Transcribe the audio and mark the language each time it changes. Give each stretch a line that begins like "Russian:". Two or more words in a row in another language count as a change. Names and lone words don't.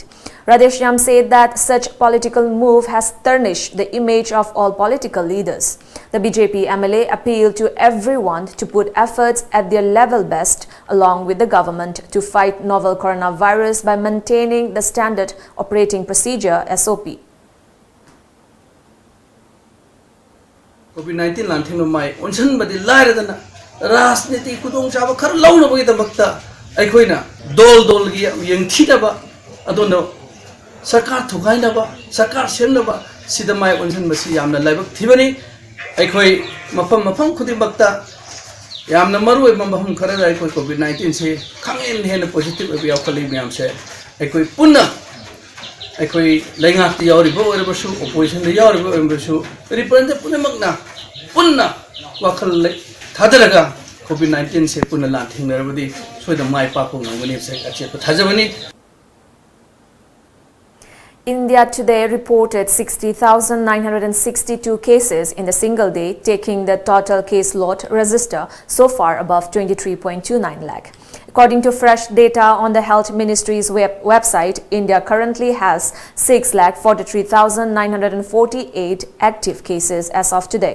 English: Radheshyam said that such political move has tarnished the image of all political leaders. The BJP MLA appealed to everyone to put efforts at their level best along with the government to fight novel coronavirus by maintaining the standard operating procedure SOP.
Manipuri: COVID-19 lanthing mai onsan badi lairadana rajniti kudong chaba khar launa bagi damakta aikoina dol gi yengthidaba adono sarkar thugainaba sarkar semnaba sida mai onsan basi yamna laibak thibani aikoi mafam khudibakta yamna maroi mambam khara aikoi COVID-19 se khangen hena positive abi yakhali myam se aikoi punna aikoi laingak yauri bo erabasu opposition de yauri bo erabasu represent punamakna punna wakhal thadaraga COVID-19 se punna lanthing narabadi soida mai papu ngani se ache thajabani.
English: India today reported 60,962 cases in a single day, taking the total case load register so far above 23.29 lakh. According to fresh data on the Health Ministry's website, India currently has 6,43,948 active cases as of today.